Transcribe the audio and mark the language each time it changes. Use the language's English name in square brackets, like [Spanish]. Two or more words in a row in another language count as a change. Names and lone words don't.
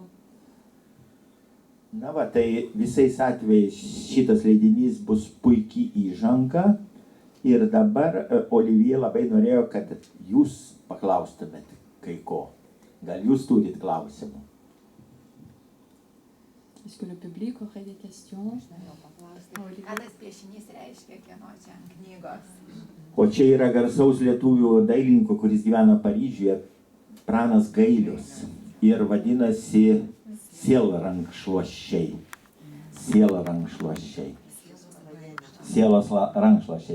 [Lithuanian] Na va, tai visais atvejais šitas leidinys bus puikiai įžanga ir dabar Olivier labai norėjo, kad jūs paklaustumėt kai ko. Gal jūs turit klausimų? [French] Est-ce que le public aurait des questions? [Lithuanian] Ką tas piešinys reiškia, kieno čia ant knygos? O čia yra garsaus lietuvių dailininko, kuris gyvena Paryžiuje, Pranas Gailius. Ir vadinasi Sielrankšluosčiai. Sielrankšluosčiai. Sielos rankšluosčiai.